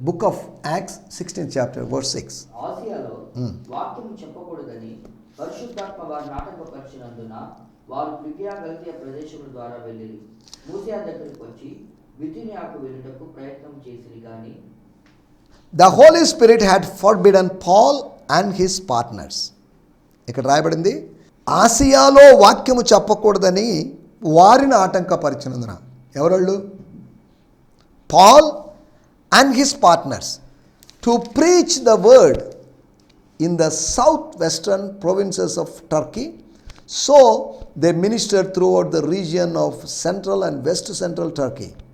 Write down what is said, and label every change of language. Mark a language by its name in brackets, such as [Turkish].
[English] Book of Acts 16th chapter verse 6. [Telugu] ఆసియాలో వాక్యం చెప్పకూడదని పరిశుద్ధాత్మ వారిని ఆటంకపరిచినందున వారు ఫ్రిగియా గలతీయ ప్రదేశముల ద్వారా వెళ్ళి మూసియా దగ్గరికి వచ్చి బిథునియాకు వెళ్ళుటకు ప్రయత్నం చేసిరి గాని [English] The Holy Spirit had forbidden Paul and his partners. [Telugu] ఇక్కడ రాయబడింది, ఆసియాలో వాక్యము చెప్పకూడదని వారిని ఆటంకపరిచినందున. ఎవరోళ్ళు? [English] Paul and his partners to preach the word in the southwestern provinces of Turkey. So they ministered throughout the region of central and west central Turkey.